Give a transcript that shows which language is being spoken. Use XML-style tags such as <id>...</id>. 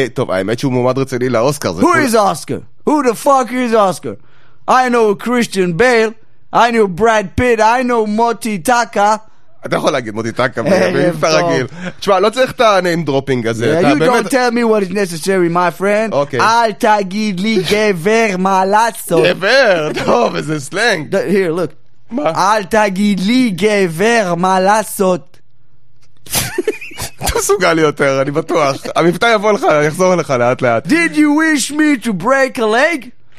<he>טוב, האמת שהוא מועמד רציני לאוסקר.</he> <en>Who is Oscar? Who the fuck is Oscar? I know Christian Bale. I know Brad Pitt. I know Moti Taka.</en> <he>אתה יכול להגיד מוטי טאקה, אם אתה רגיל. תשמע, לא צריך את הנאים דרופינג הזה.</he> <en>You don't tell me what is necessary, my friend.</en> <he>אל תגיד לי גבר מה לעשות. גבר, טוב, איזה סלנג.</he> <en>Here, look.</en> <he>אל תגיד לי גבר מה לעשות. אתה סוגל לי יותר, אני בטוח. המפתח יבוא לך, יחזור לך לאט לאט.</he> <en>Did you wish me to break a leg?</en>